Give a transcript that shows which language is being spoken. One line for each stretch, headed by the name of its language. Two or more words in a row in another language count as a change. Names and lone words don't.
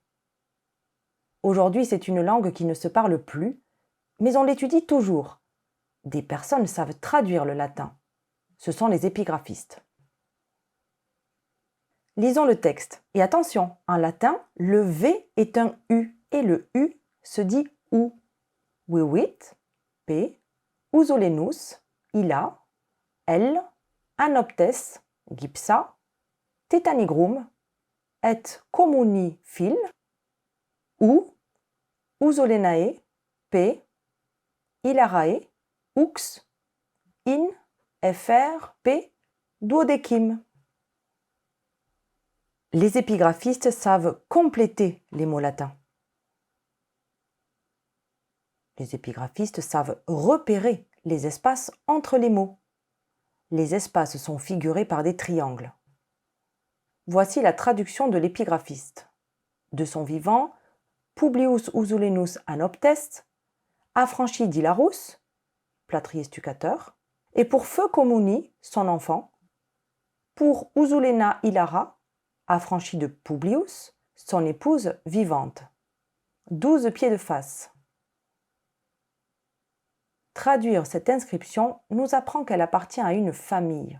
French: Aujourd'hui, c'est une langue qui ne se parle plus, mais on l'étudie toujours. Des personnes savent traduire le latin. Ce sont les épigraphistes. Lisons le texte. Et attention, en latin, le V est un U et le U se dit OU.
Latin: Vivit, P, usolenus, illa, L, anoptes, gypsa, tetanigrum, et communi fil, ou, usolenae, P, ilarae, ux, in, fr, P, duodecim.
French: Les épigraphistes savent compléter les mots latins. Les épigraphistes savent repérer les espaces entre les mots. Les espaces sont figurés par des triangles. Voici la traduction de l'épigraphiste. De son vivant, Publius Usolenus Anoptes, affranchi d'Hilarus, plâtrier stuccateur, et pour Feu Communi, son enfant, pour Usulena Hilara, affranchi de Publius, son épouse vivante. 12 pieds de face. Traduire cette inscription nous apprend qu'elle appartient à une famille.